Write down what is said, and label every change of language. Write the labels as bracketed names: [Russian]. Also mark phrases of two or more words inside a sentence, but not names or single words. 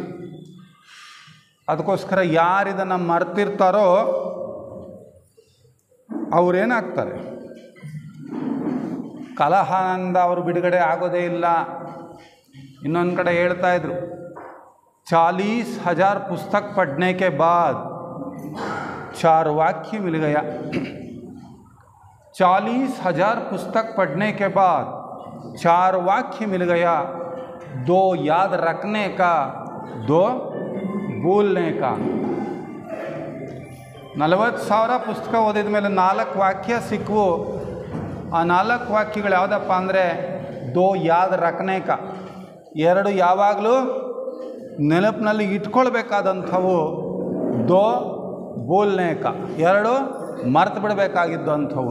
[Kannada] ಅದಕ್ಕೋಸ್ಕರ ಯಾರಿದನ್ನು ಮರ್ತಿರ್ತಾರೋ ಅವರೇನಾಗ್ತಾರೆ? ಕಲಹದಿಂದ ಅವರು ಬಿಡುಗಡೆ ಆಗೋದೇ ಇಲ್ಲ. ಇನ್ನೊಂದು ಕಡೆ ಹೇಳ್ತಾ ಇದ್ರು, [Hindi] 40,000 पुस्तक पढ़ने के बाद 4 वाक्य मिल गया. 40,000 पुस्तक पढ़ने के बाद 4 वाक्य मिल गया. 2 याद रखने का, 2 बोलने का. [Kannada] 40,000 ಪುಸ್ತಕ ಓದಿದ ಮೇಲೆ 4 ವಾಕ್ಯ ಸಿಕ್ಕವು. ಆ 4 ವಾಕ್ಯಗಳು ಯಾವುದಪ್ಪ ಅಂದರೆ 2 [Hindi] याद रखने का, [Kannada] 2 ಯಾವಾಗಲೂ ನೆನಪಿನಲ್ಲಿ ಇಟ್ಕೊಳ್ಬೇಕಾದಂಥವು, 2 [Hindi] बोलने का, [Kannada] 2 ಮರ್ತು ಬಿಡಬೇಕಾಗಿದ್ದು ಅಂಥವು.